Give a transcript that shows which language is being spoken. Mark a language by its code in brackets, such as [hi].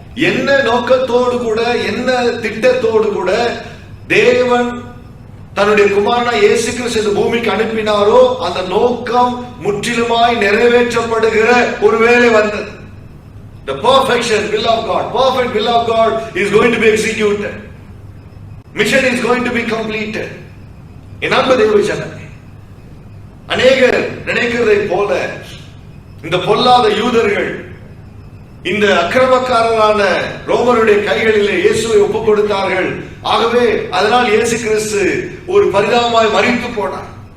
[ta] என்ன நோக்கத்தோடு கூட, என்ன திட்டத்தோடு கூட தேவன் தன்னுடைய குமாரனா இயேசு கிறிஸ்து இந்த பூமிக்கு அனுப்பினாரோ அந்த நோக்கம் முற்றிலுமாய் நிறைவேற்றப்படுகிற ஒரு வேலை வந்தது. [en] The perfection will of God, perfect will of God is going to be executed. Mission is going to be completed. [ta] என் அன்பு தேவ ஜனமே, அநேகர் நினைக்கிறதை போல இந்த பொல்லாத யூதர்கள் இந்த அக்கிரமக்காரரான ரோமருடைய கைகளிலே இயேசுவை ஒப்புக் கொடுத்தார்கள். ஆகவே அதனால் இயேசு கிறிஸ்து ஒரு பரிதாபமாய் மரித்து போனார்.